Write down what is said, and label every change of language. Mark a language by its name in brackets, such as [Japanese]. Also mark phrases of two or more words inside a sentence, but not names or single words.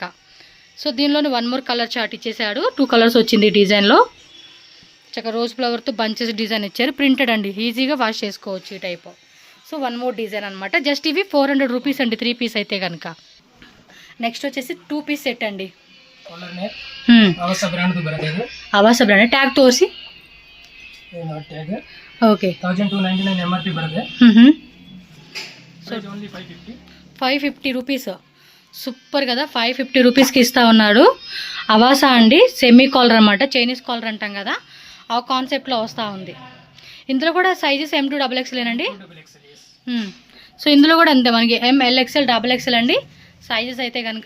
[Telugu] సో దీనిలోనే [English] 1 more colour chart [Telugu] ఇచ్చేసాడు. 2 కలర్స్ వచ్చింది డిజైన్లో. చక్కగా రోజ్ ఫ్లవర్తో [English] bunches design [Telugu] ఇచ్చారు. ప్రింటెడ్ అండి, ఈజీగా వాష్ చేసుకోవచ్చు ఈ టైప్. సో [English] 1 more design [Telugu] అనమాట. జస్ట్ ఇవి 400 రూపీస్ అండి 3 పీస్ అయితే కనుక. నెక్స్ట్ వచ్చేసి [English] 2 piece set [Telugu] అండి. [Kannada] ಆವಾಸ ಬ್ರಾಂಡ್ ಬರುತ್ತೆ. ಆವಾಸ [English] brand tag [Kannada] ತೋರಿಸಿ. ಟ್ಯಾಗ್ ಓಕೆ 1299 MRP ಬರುತ್ತೆ. [Telugu] ఓన్లీ 550. 550 రూపీస్. సూపర్ కదా, 550 రూపీస్కి ఇస్తూ ఉన్నాడు. అవాసా అండి, [English] semi collar [Telugu] అనమాట, [English] Chinese collar [Telugu] అంటాం కదా, ఆ కాన్సెప్ట్లో వస్తూ ఉంది. ఇందులో కూడా సైజెస్ M2XXL అండి. సో ఇందులో కూడా అంతే, మనకి MLXL XXL అండి సైజెస్ అయితే కనుక.